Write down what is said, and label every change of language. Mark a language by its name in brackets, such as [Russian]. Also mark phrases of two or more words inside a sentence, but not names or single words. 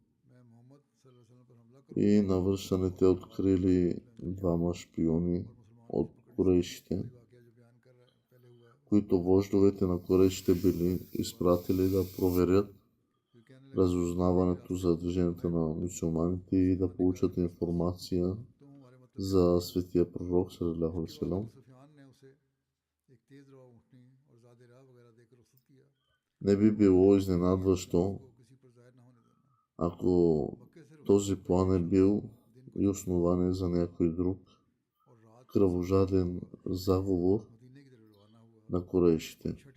[Bulgarian] И навръщане те открили двама шпиони от курейшите, които вождовете на курейшите били изпратили да проверят разузнаването за движението на мюсюлманите и да получат информация за светия пророк [Arabic] صلى الله عليه وسلم. [Bulgarian] Не би било изненадващо, ако този план е бил и основание за някой друг кръвожаден заговор на курейшите.